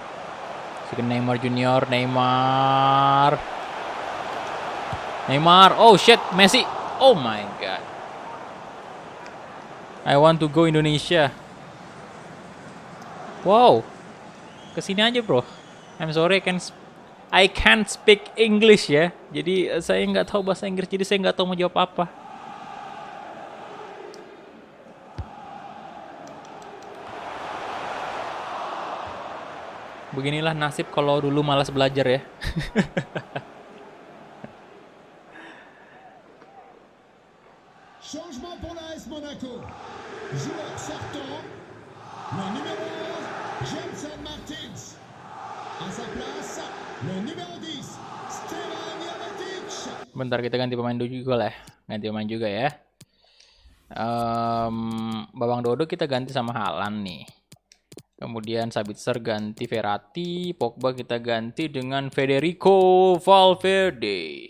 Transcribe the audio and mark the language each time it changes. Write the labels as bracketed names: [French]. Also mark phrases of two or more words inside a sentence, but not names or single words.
[Indonesian] Si Neymar Junior, Neymar. [English] Oh shit, Messi. Oh my god. I want to go Indonesia. Wow. [Indonesian] Kesini aja bro. [English] I'm sorry, I can't speak English ya. [Indonesian] Jadi saya nggak tahu bahasa Inggris, jadi saya nggak tahu mau jawab apa. Beginilah nasib kalau dulu malas belajar ya. [French] Changement pour l'AS Monaco. Joueur sortant. Le numéro 11, Jensen Martins. À sa place, le numéro 10, Stevan Jovetic. [Indonesian] Bentar, kita ganti pemain dulu juga lah. Ganti pemain juga ya. Babang Dodo kita ganti sama Haaland nih. Kemudian Sabitzer ganti Verratti, Pogba kita ganti dengan Federico Valverde.